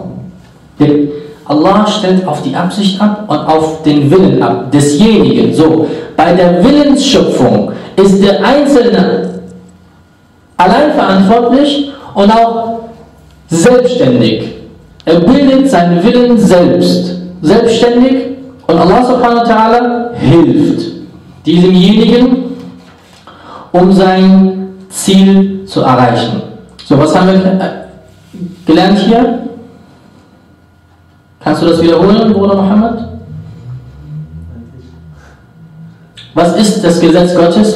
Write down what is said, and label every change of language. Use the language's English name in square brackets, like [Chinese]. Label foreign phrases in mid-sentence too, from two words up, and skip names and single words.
[German] Denn Allah stellt auf die Absicht ab und auf den Willen ab, desjenigen. So, bei der Willensschöpfung ist der Einzelne allein verantwortlich und auch selbstständig. Er bildet seinen Willen selbstständig und [Arabic] الله سبحانه وتعالى [German] hilft diesemjenigen, um sein Ziel zu erreichen. So, was haben wir gelernt hier? Kannst du das wiederholen, Bruder Mohammed? Was ist das Gesetz Gottes?